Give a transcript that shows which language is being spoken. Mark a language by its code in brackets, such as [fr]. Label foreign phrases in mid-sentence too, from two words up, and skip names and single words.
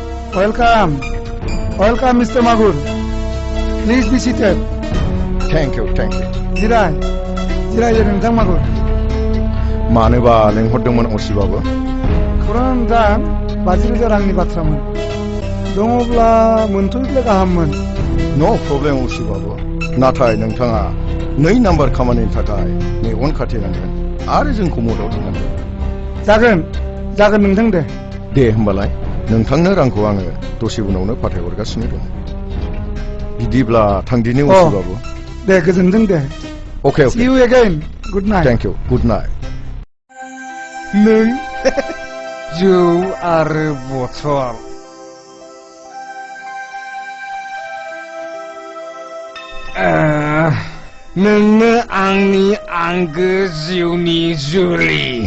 [en] Welcome. Welcome, Mr. Magur. Please be seated. Thank you, thank you. [brx] जिराय नोंथां मागुर. मानोबा लेंहरदोंमोन असिबाबो? खौराङा नोंथां 50,000 रांनि बाथ्रामोन. दङब्ला मोनथ'योब्ला गाहाममोन. [en] no problem [brx] असिबाबो. नाथाय नोंथाङा 2 नाम्बार खामानिनि थाखाय मेगन खाथेनांगोन आरो जोंखौ मदद होनांगोन. जागोन नोंथां दे. दे होमबालाय नोंथांनो रांखौ आङो दसे उनावनो फाथायहरगासिनो दं. बिदिब्ला थांदिनि असिबाबो. दे गोजोनथों दे. [en] Okay. See you again. Good night. Thank you. Good night. [brx] नों जौ आरो बथल. नोंनो आंनि आंगो जिउनि जुलि.